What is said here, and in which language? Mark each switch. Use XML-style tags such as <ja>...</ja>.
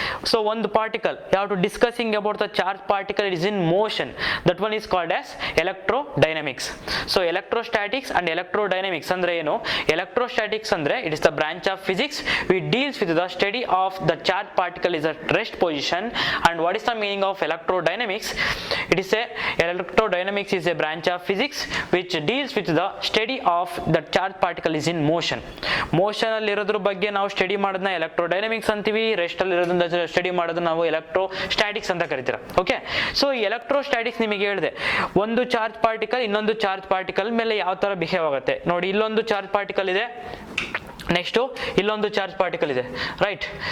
<en>So ಒಂದು particle ಯಾವ to discussing about the charge particle is in motion, that one is called as electrodynamics. So electrostatics and electrodynamics</en> <kn>ಅಂದ್ರೆ ಏನು?</kn> <en>Electrostatics ಅಂದ್ರೆ it is the branch of physics which deals with the study of the charge particle is at rest position. And what is the meaning of electrodynamics? It is electrodynamics is a branch of physics which deals with the study of the charge particle is in motion.</en> <kn>Motion ಅಲ್ಲಿ ಇರೋದ್ರ ಬಗ್ಗೆ ನಾವು study ಮಾಡೋದನ್ನ ಎಲೆಕ್ಟ್ರೋಡೈನಮಿಕ್ಸ್ ಅಂತೀವಿ. Rest ಅಲ್ಲಿ ಇರೋದನ್ನ study ಮಾಡೋದನ್ನ ನಾವು electrostatics ಅಂತ ಕರಿತೀರ. ಓಕೆ, ಸೊ ಎಲೆಕ್ಟ್ರೋಸ್ಟ್ಯಾಟಿಕ್ಸ್ ನಿಮಗೆ ಹೇಳಿದೆ, ಒಂದು ಚಾರ್ಜ್ ಪಾರ್ಟಿಕಲ್ ಇನ್ನೊಂದು ಚಾರ್ಜ್ ಪಾರ್ಟಿಕಲ್ ಮೇಲೆ ಯಾವ ತರ ಬಿಹೇವ್ ಆಗುತ್ತೆ ನೋಡಿ. ಇಲ್ಲೊಂದು ಚಾರ್ಜ್ ಪಾರ್ಟಿಕಲ್ ಇದೆ, ನೆಕ್ಸ್ಟು ಇಲ್ಲೊಂದು ಚಾರ್ಜ್ ಪಾರ್ಟಿಕಲ್ ಇದೆ, ರೈಟ್?</kn>